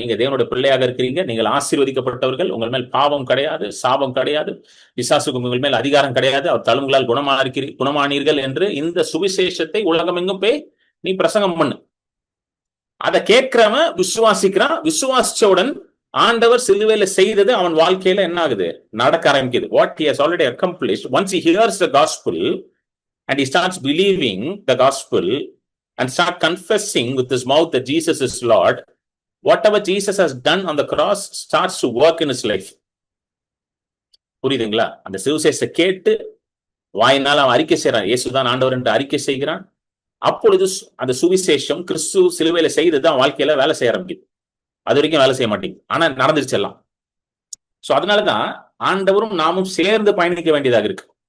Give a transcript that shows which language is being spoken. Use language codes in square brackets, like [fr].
[ta] நீங்க தேவனுடைய பிள்ளையாக இருக்கிறீங்க. நீங்கள் ஆசீர்வதிக்கப்பட்டவர்கள். உங்கள் மேல் பாவம் கிடையாது, சாபம் கிடையாது, பிசாசுக்கு உங்கள் மேல் அதிகாரம் கிடையாது. அவர் தழும்புகளால் குணமானீர்கள் என்று இந்த சுவிசேஷத்தை உலகம் எங்கும் போய் நீ பிரசங்கம் பண்ணு. அதை கேட்கிறவன் விசுவாசிக்கிறான். விசுவாசிச்சவுடன் ஆண்டவர் சிலுவையில செய்தது அவன் வாழ்க்கையில என்ன ஆகுது? நடக்க ஆரம்பிக்குது. [en] What he has already accomplished, once he hears the gospel and he starts believing the gospel and start confessing with his mouth that Jesus is Lord, whatever Jesus has done on the cross starts to work in his life. [ta] புரியுதுங்களா? அந்த சுவிசேஷத்தை கேட்டு வாயினால் அவன் அறிக்கை செய்யறான், இயேசுதான் ஆண்டவர் என்று அறிக்கை செய்கிறான். அப்பொழுது அந்த சுவிசேஷம் கிறிஸ்து சிலுவையில செய்துதான் வாழ்க்கையில வேலை செய்ய ஆரம்பிக்குது. அது வரைக்கும் வேலை செய்ய மாட்டேங்குது. ஆனா நடந்துருச்சு எல்லாம். சோ அதனாலதான் ஆண்டவரும் நாமும் சேர்ந்து பயணிக்க வேண்டியதாக இருக்கு.